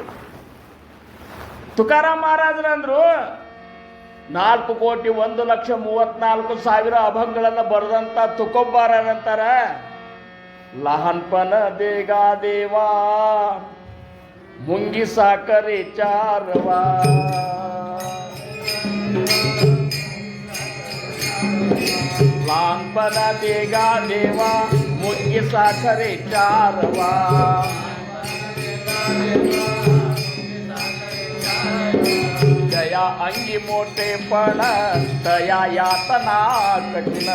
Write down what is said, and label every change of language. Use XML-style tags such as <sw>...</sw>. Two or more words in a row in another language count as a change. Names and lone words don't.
<kn>ತುಕಾರಾಮ್ ಮಹಾರಾಜರಂದ್ರು 4,01,34,000 ಅಭಂಗಗಳನ್ನು ಬರೆದಂಥ ತುಕೋಬಾರಂತಾರ,</kn> <mr>लहानपण देगा देवा मुंगी साखरे चारवा. लहानपण देगा देवा मुंगी साखरे चारवा. जया अंगी मोठेपण तया यातना कठीण.</mr>